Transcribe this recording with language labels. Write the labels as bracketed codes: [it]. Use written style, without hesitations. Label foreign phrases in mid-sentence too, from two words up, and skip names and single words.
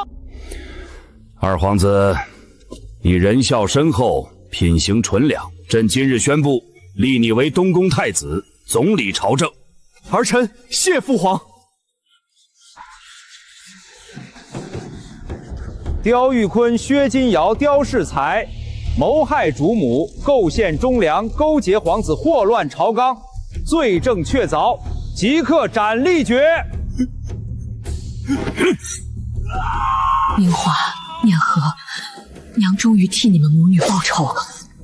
[zh] 二皇子，你仁孝深厚，品行純良，朕今日宣布立你為東宮太子，總理朝政。兒臣謝父皇。刁玉坤、薛金堯、刁世才謀害主母，構陷忠良，勾結皇子，禍亂朝綱，罪證確凿，即刻斩立决。明华、念和，娘终于替你们母女报仇了。